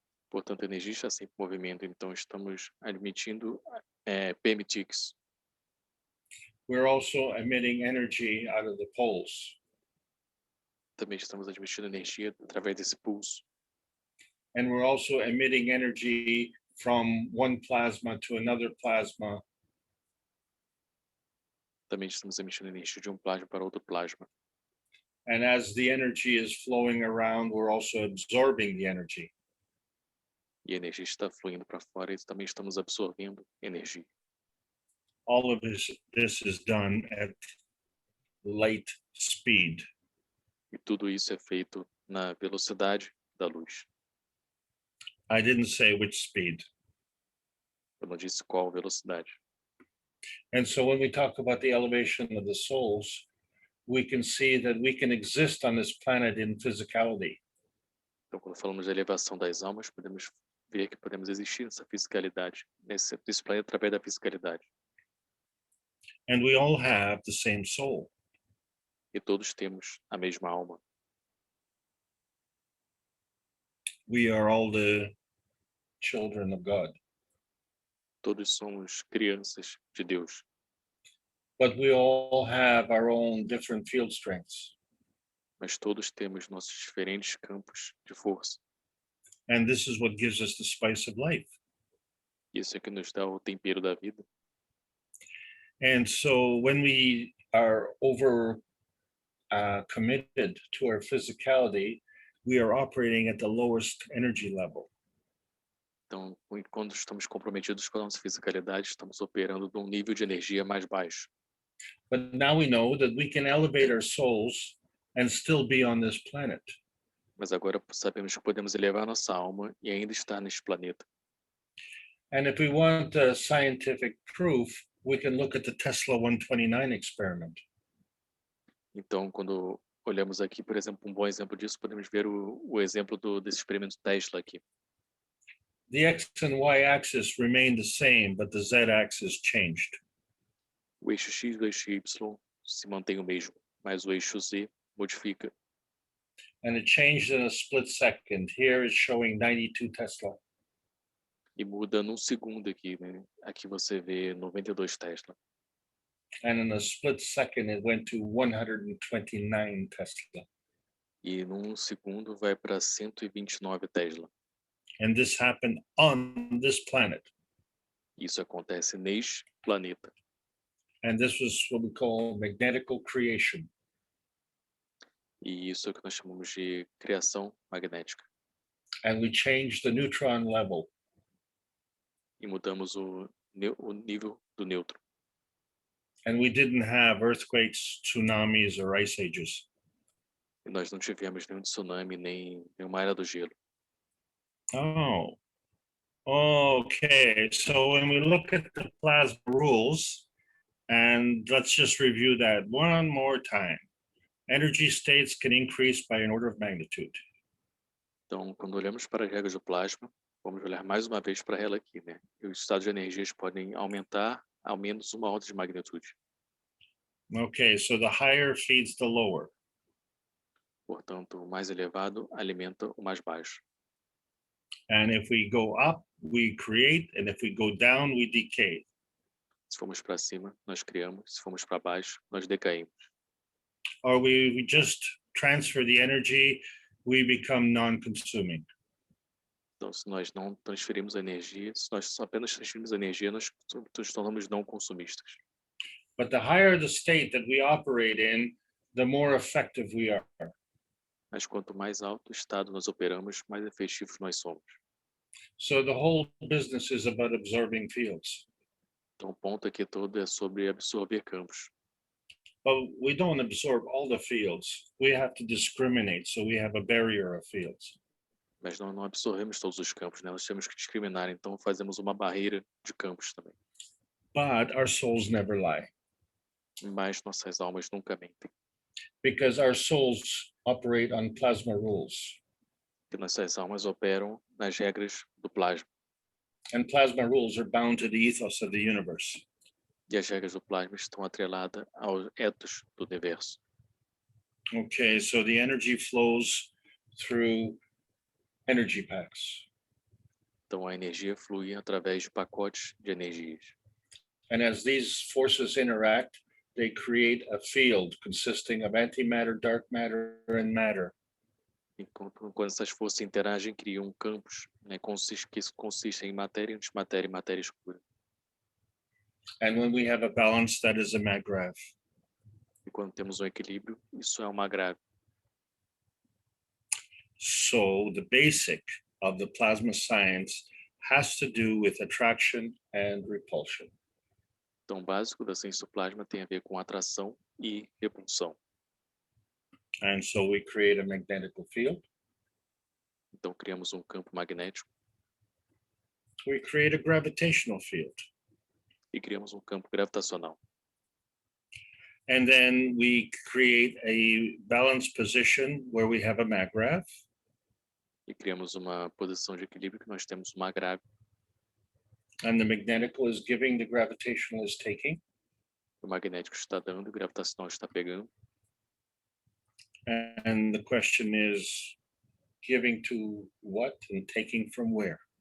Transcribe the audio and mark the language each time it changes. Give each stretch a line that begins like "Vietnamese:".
Portuguese: Portanto, a energia está sempre em movimento, então estamos emitindo PM ticks.
English: We're also emitting energy out of the poles.
Portuguese: Também estamos emitindo energia através desse pulso.
English: And we're also emitting energy from one plasma to another plasma.
Portuguese: também estamos emitindo energia de um plasma para outro plasma.
English: And as the energy is flowing around, we're also absorbing the energy.
Portuguese: E a energia está fluindo para fora e também estamos absorvendo energia.
English: All of this is done at light speed.
Portuguese: E tudo isso é feito na velocidade da luz.
English: I didn't say which speed.
Portuguese: Eu não disse qual velocidade.
English: And so when we talk about the elevation of the souls, we can see that we can exist on this planet in physicality.
Portuguese: Então, quando falamos da elevação das almas, podemos ver que podemos existir nessa fisicalidade, nesse planeta através da fisicalidade.
English: And we all have the same soul.
Portuguese: E todos temos a mesma alma.
English: We are all the children of God.
Portuguese: Todos somos crianças de Deus.
English: But we all have our own different field strengths.
Portuguese: Mas todos temos nossos diferentes campos de força.
English: And this is what gives us the spice of life.
Portuguese: Isso é que nos dá o tempero da vida.
English: And so when we are over committed to our physicality, we are operating at the lowest energy level.
Portuguese: Então, quando estamos comprometidos com a nossa fisicalidade, estamos operando num nível de energia mais baixo.
English: But now we know that we can elevate our souls and still be on this planet.
Portuguese: Mas agora sabemos que podemos elevar nossa alma e ainda estar neste planeta.
English: And if we want scientific proof, we can look at the Tesla 129 experiment.
Portuguese: Então, quando olhamos aqui, por exemplo, um bom exemplo disso, podemos ver o exemplo desse experimento Tesla aqui.
English: The X and Y axis remain the same, but the Z axis changed.
Portuguese: O eixo X e o eixo Y se mantém o mesmo, mas o eixo Z modifica.
English: And it changed in a split second. Here it's showing 92 Tesla.
Portuguese: E muda num segundo aqui, né? Aqui você vê 92 Tesla.
English: And in a split second, it went to 129 Tesla.
Portuguese: E num segundo vai para 129 Tesla.
English: And this happened on this planet.
Portuguese: Isso acontece neste planeta.
English: And this was what we call magnetical creation.
Portuguese: E isso é o que nós chamamos de criação magnética.
English: And we changed the neutron level.
Portuguese: E mudamos o nível do nêutron.
English: And we didn't have earthquakes, tsunamis, or ice ages.
Portuguese: E nós não tivemos nenhum tsunami, nem nenhuma era do gelo.
English: Oh, okay. So when we look at the plasma rules, and let's just review that one more time. Energy states can increase by an order of magnitude.
Portuguese: Então, quando olhamos para as regras do plasma, vamos olhar mais uma vez para ela aqui, né? E os estados de energias podem aumentar ao menos uma ordem de magnitude.
English: Okay, so the higher feeds the lower.
Portuguese: Portanto, o mais elevado alimenta o mais baixo.
English: And if we go up, we create, and if we go down, we decay.
Portuguese: Se formos para cima, nós criamos. Se formos para baixo, nós decaímos.
English: Or we just transfer the energy, we become non-consuming.
Portuguese: Então, se nós não transferimos a energia, se nós só apenas transferimos a energia, nós nos tornamos não consumistas.
English: But the higher the state that we operate in, the more effective we are.
Portuguese: Mas quanto mais alto o estado nós operamos, mais efetivos nós somos.
English: So the whole business is about absorbing fields.
Portuguese: Então, o ponto aqui todo é sobre absorver campos.
English: But we don't absorb all the fields. We have to discriminate, so we have a barrier of fields.
Portuguese: Mas não absorvemos todos os campos, né? Nós temos que discriminar, então fazemos uma barreira de campos também.
English: But our souls never lie,
Portuguese: Mas nossas almas nunca mentem,
English: because our souls operate on plasma rules.
Portuguese: porque nossas almas operam nas regras do plasma.
English: And plasma rules are bound to the ethos of the universe.
Portuguese: E as regras do plasma estão atreladas ao ethos do universo.
English: Okay, so the energy flows through energy packs.
Portuguese: Então a energia flui através de pacotes de energias.
English: And as these forces interact, they create a field consisting of antimatter, dark matter, and matter.
Portuguese: Quando essas forças interagem, criam campos, né, que consistem em matéria, antimatéria e matéria escura.
English: And when we have a balance, that is a maggrav.
Portuguese: E quando temos um equilíbrio, isso é uma grave.
English: So the basic of the plasma science has to do with attraction and repulsion.
Portuguese: Então, o básico da ciência do plasma tem a ver com atração e repulsão.
English: And so we create a magnetic field.
Portuguese: Então, criamos um campo magnético
English: We create a gravitational field.
Portuguese: e criamos um campo gravitacional.
English: And then we create a balanced position where we have a maggrav.
Portuguese: E criamos uma posição de equilíbrio que nós temos uma grave.
English: And the magnetical is giving, the gravitational is taking.
Portuguese: O magnético está dando, o gravitacional está pegando.
English: And the question is, giving to what and taking from where?